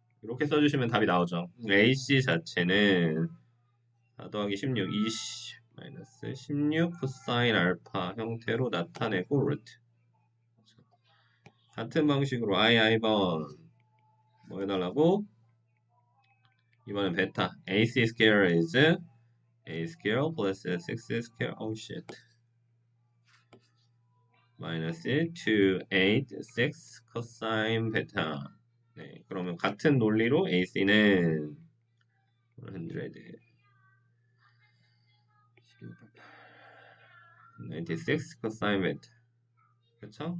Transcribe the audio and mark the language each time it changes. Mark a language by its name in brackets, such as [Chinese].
[Korean] 이렇게 써주시면 답이 나오죠. AC 자체는 4 더하기 16, 20 마이너스 16 코사인 알파 형태로 나타내고 루트. 같은 방식으로 i번 뭐 해달라고? 이번엔 베타. [English] AC square is a square plus 6 square. Oh shit. [Korean] 마이너스 2, 8, 6 cosine 베타. 네, 그러면 같은 논리로 AC는 100 96 cosine 베타. 그쵸?